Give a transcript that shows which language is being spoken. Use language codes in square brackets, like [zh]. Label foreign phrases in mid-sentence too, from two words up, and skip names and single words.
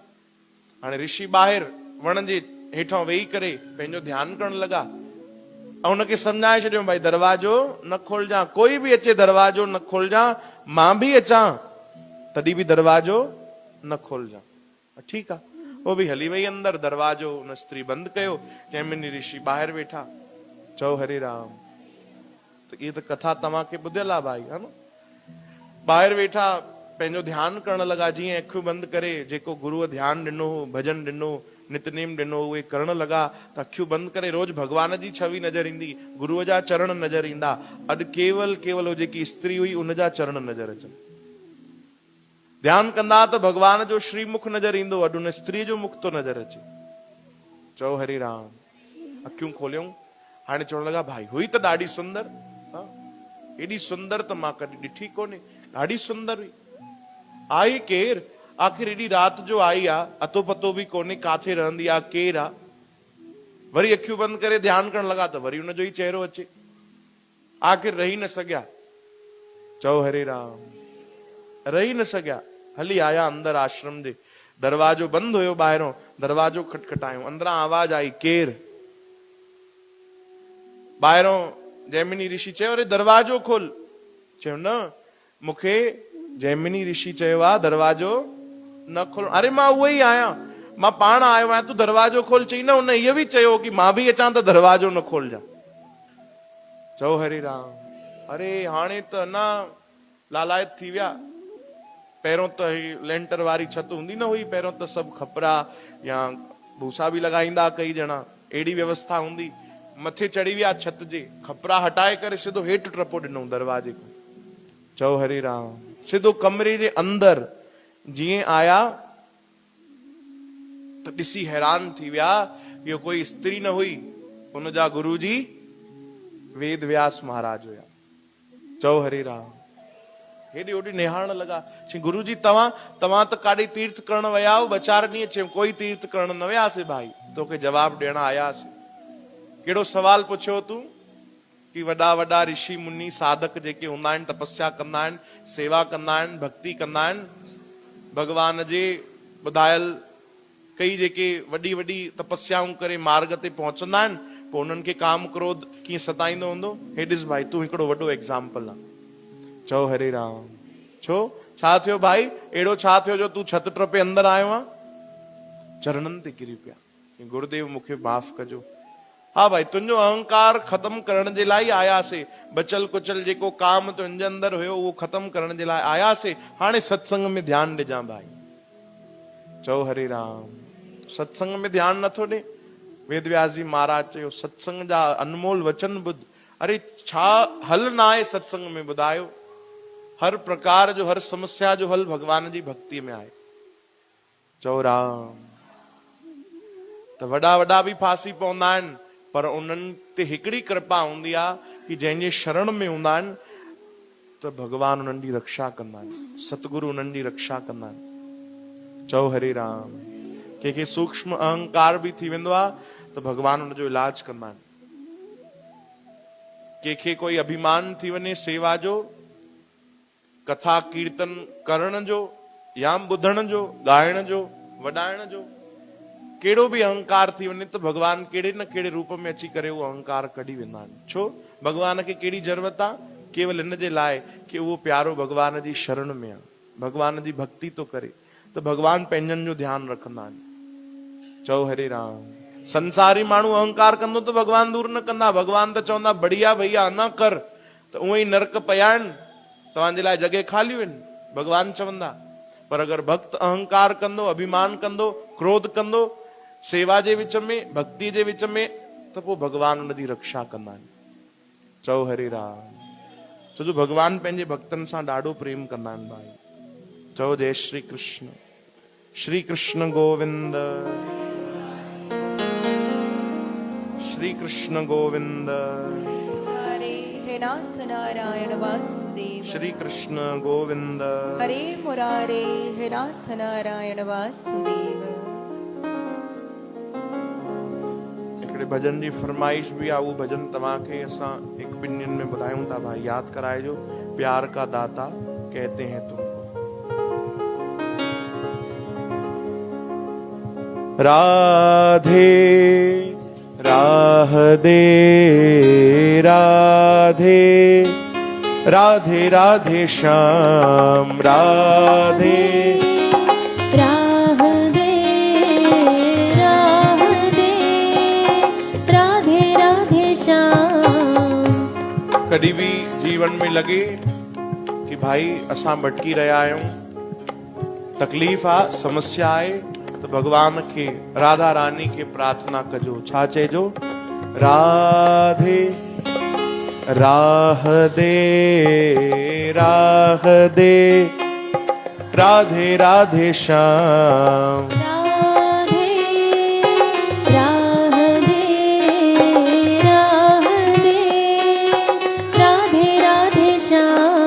[sd] हाणे ऋषि ॿाहिरि वण जे हेठां वेही करे पंहिंजो ध्यानु करण लॻा, ऐं हुनखे सम्झाए छॾियो, भाई दरवाजो न खोलजां, कोई बि अचे दरवाजो न खोलजां, मां बि अचां तॾहिं बि दरवाजो न खोलजां। ठीकु आहे, वो बि हली वई अंदरि, दरवाजो हुन स्त्री बंदि कयो। जैमिनी ऋषि ॿाहिरि वेठा। चओ हरे राम। त इहा त कथा तव्हांखे ॿुधियल आहे भाई, है न? ॿाहिरि वेठा पंहिंजो ध्यानु करण लॻा, जीअं अखियूं बंदि करे जेको गुरुअ ध्यानु ॾिनो, भॼन ॾिनो, नितनेम ॾिनो, उहे करण लॻा त अखियूं बंदि करे रोज़ भॻवान जी छवि नज़र ईंदी, गुरुअ जा चरण नज़र ईंदा। अॼु केवल केवल जेकी स्त्री हुई उन जा चरण नज़र अचनि। ध्यानु कंदा त भॻवान जो श्रीमुख नज़र ईंदो, अॼु उन स्त्री जो मुख थो नज़र अचे। चओ हरे राम। अखियूं खोलियूं, हाणे चवण लॻा, भाई हुई त ॾाढी सुंदर, एॾी सुंदर त मां कॾहिं ॾिठी कोन्हे, ॾाढी सुंदर हुई। आई केरु? आख़िर एॾी राति जो आई आहे, अतो पतो बि कोन्हे काथे रहंदी आहे, केरु आहे। वरी अखियूं बंदि करे ध्यानु करण लॻा त वरी हुनजो ई चेहरो अचे। आख़िर रही न सघिया। चओ हरे राम। रही न सघिया, हली आया अंदरि आश्रम जे। दरवाजो बंदि हुयो ॿाहिरों, दरवाजो खटखटायो, अंदरां आवाज़ आई, केरु? ॿाहिरों जैमिनी ऋषि चयो, अरे दरवाजो खोल। चयो, न, मूंखे जैमिनी ऋषि चयो आहे दरवाजो न खोल। अरे मां उहो ई आहियां, मां पाण आयो आहियां, तूं दरवाजो खोल। चई, न, हुन इहो बि चयो कि मां बि अचां त दरवाजो न खोलजां। चओ हरे राम। अरे हाणे त न लालायत थी विया। पहिरियों त लेंटर वारी छत हूंदी न हुई, पहिरियों त सभु खपरा या भूसा बि लॻाईंदा कई ॼणा, अहिड़ी व्यवस्था हूंदी। मथे चढ़ी विया छत जे, खपरा हटाए करे सिधो हेठि टपो ॾिनो दरवाजे खां। चओ हरे राम। सिधो कमरे जे अंदरि जीअं आया त ॾिसी हैरान थी विया, इहो कोई स्त्री न हुई, हुन जा गुरु जी वेद व्यास महाराज हुया। चओ हरे राम। हेॾे होॾे निहारण लॻा। चई, गुरु जी तव्हां त काॾे तीर्थ करण विया हो? ॿ चारि ॾींहं। चयो, कोई तीर्थ करण न वियासीं भाई, तोखे जवाबु ॾियण आयासीं। कहिड़ो सवाल पुछियो तूं? कि वॾा वॾा ऋषि मुनि साधक जेके हूंदा आहिनि, तपस्या कंदा आहिनि, सेवा कंदा आहिनि, भक्ति कंदा आहिनि, भॻवान जे ॿुधायल कई जेके वॾी वॾी तपस्याऊं करे मार्ग ते पहुचंदा आहिनि, पोइ उन्हनि खे काम क्रोध कीअं सताईंदो हूंदो। हे ॾिस भाई, तूं हिकिड़ो वॾो एग्जाम्पल आहे। चओ हरे राम। छो छा थियो भाई? अहिड़ो छा थियो जो तूं छत टपे अंदरि आयो आहे? चरणनि ते किरी पिया, गुरुदेव मूंखे माफ़ कजो। हा भाई, तुंहिंजो अहंकार ख़त्म करण जे लाइ आयासीं। बचल कुचल जेको काम तुंहिंजे अंदरि हुयो उहो ख़त्म करण जे लाइ आयासीं। हाणे सत्संग में ध्यानु ॾिजां भाई। चओ हरे राम। सत्संग में ध्यानु नथो ॾे। वेदव्यास जी महाराज चयो सत्संग जा अनमोल वचन ॿुध। अरे छा हल न आहे सत्संग में? ॿुधायो। हर प्रकार जो, हर समस्या जो हल भगवान जी भक्ति में आहे। चओ राम। त वॾा वॾा बि फासी पवंदा आहिनि, पर उन्हनि ते हिकिड़ी कृपा हूंदी आहे कि जंहिंजे शरण में हूंदा आहिनि त भगवान उन्हनि जी रक्षा कंदा आहिनि, सतगुरु उन्हनि जी रक्षा कंदा आहिनि। चओ हरे राम। कंहिंखे सूक्ष्म अहंकार बि थी वेंदो आहे त भगवान उनजो इलाज कंदा आहिनि। कंहिंखे कोई अभिमान थी वञे सेवा जो, कथा कीर्तन करण जो, या ॿुधण जो, ॻाइण जो, वॾाइण जो, कहिड़ो बि अहंकार थी वञे त भगवान कहिड़े न कहिड़े रूप में अची करे उहो अहंकार कढी वेंदा आहिनि। छो? भगवान खे कहिड़ी ज़रूरत आहे? केवल इन जे लाइ कि उहो प्यारो भगवान जी शरण में आहे, भगवान जी भक्ति तो करे, त भगवान पंहिंजनि जो ध्यानु रखंदा आहिनि। चओ हरे राम। संसारी माण्हू अहंकार कंदो त भगवान दूर न कंदा। भगवान त चवंदा बढ़िया भैया अञा कर, त उहो ई नरक पिया आहिनि, तव्हांजे लाइ जॻह खालियूं आहिनि, भगवान चवंदा। पर अगरि भक्त अहंकार कंदो, अभिमान कंदो, क्रोध कंदो सेवा जे विच में, भक्ति जे विच में, त पोइ भगवान उनजी रक्षा कंदा आहिनि। चओ हरे राम। छो जो भगवान पंहिंजे भक्तनि सां ॾाढो प्रेम कंदा आहिनि भाई। चओ जय श्री कृष्ण। [sa] श्री कृष्ण गोविंद, श्री कृष्ण गोविंद। हरे हे नाथ नारायण वासुदेव। श्री कृष्ण गोविंद। हरे मुरारे हे नाथ नारायण वासुदेव। [sd] हिकिड़े भजन जी फरमाइश भी आहे, उहो भजन तव्हांखे असां हिकु ॿिनि ॾींहंनि में ॿुधायूं था भाई, यादि कराइजो। [hi] प्यार का दाता कहते हैं तुमको। राधे राह दे राधे, राधे राधे श्याम राधे। राह दे राधे राधे श्याम। [sd] कभी भी जीवन में लगे कि भाई असां भटकी रहा आहियूं, तकलीफ़ आ, समस्या आहे, तो भगवान के, राधा रानी के प्रार्थना कजो। छा चइजो? [hi] राधे राह दे राधे राधे श्याम। राधे राह दे राधे राधे श्याम।